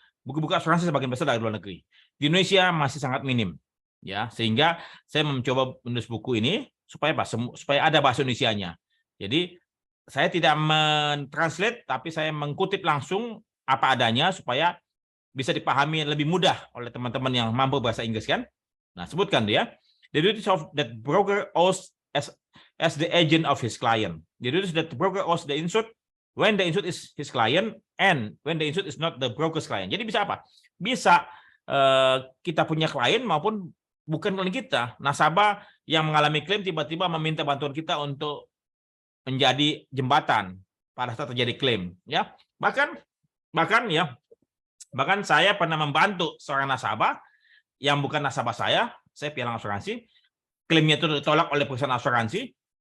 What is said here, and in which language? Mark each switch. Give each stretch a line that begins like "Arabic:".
Indonesian: Buku-buku asuransi sebagian besar dari luar negeri. Di Indonesia masih sangat minim ya, sehingga saya mencoba menulis buku ini supaya supaya ada bahasa Indonesianya. Jadi saya tidak mentranslate, tapi saya mengkutip langsung apa adanya supaya bisa dipahami lebih mudah oleh teman-teman yang mampu bahasa Inggris kan. Nah, sebutkan dia,
English: the duties of that broker owes as the agent of his client. The duties that the broker owes the insured when the insured is his client and when the insured is not the broker's client.
Indonesian: Jadi bisa apa? Bisa kita punya klien maupun bukan klien kita, nasabah yang mengalami klaim tiba-tiba meminta bantuan kita untuk menjadi jembatan pada saat terjadi klaim, ya. Bahkan saya pernah membantu seorang nasabah yang bukan nasabah saya pialang asuransi, klaimnya itu ditolak oleh perusahaan asuransi.